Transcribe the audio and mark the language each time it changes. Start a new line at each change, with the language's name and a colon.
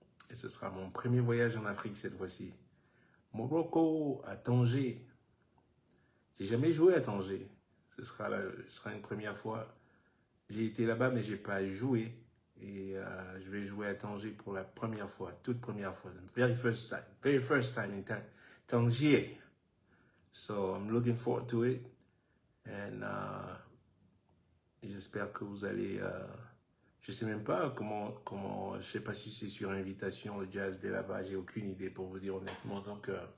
French: Et ce sera mon premier voyage en Afrique cette fois-ci. Morocco, à Tanger. J'ai jamais joué à Tanger. Ce sera une première fois. J'ai été là-bas, mais j'ai pas joué. Et je vais jouer à Tanger pour la première fois, toute première fois.
English: Very first time in Tanger. So I'm looking forward to it. And
French: j'espère que vous allez... je sais même pas je sais pas si c'est sur invitation le jazz dès là-bas. J'ai aucune idée pour vous dire honnêtement. Donc...